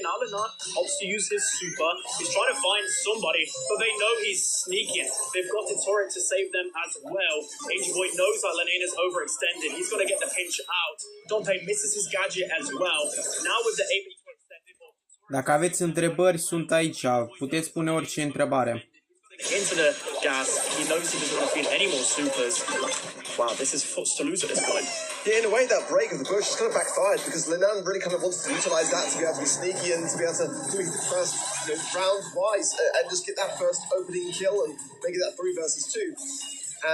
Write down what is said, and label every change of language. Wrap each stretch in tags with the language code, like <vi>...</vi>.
<en>Now Lennart opts to use his super. He's trying to find somebody, but they know he's sneaking. They've got the turret to save them as well. Angel Boy knows that Lenena's overextended. He's going to get the pinch out. Dompe misses his gadget as well. Now with the 8-bit extended.</en> <ro>Dacă aveți întrebări, sunt aici. Puteți pune orice întrebare.</ro> <en>Into the gas. He knows he doesn't want to feed any more supers. Wow, this is Foot's to lose at this point. Yeah, in a way, that break of the bush is kind of backfired because Lenan really kind of wants to utilize that to be able to be sneaky and to be able to do the first round twice and just get that first opening kill and make it that 3 versus 2.</en>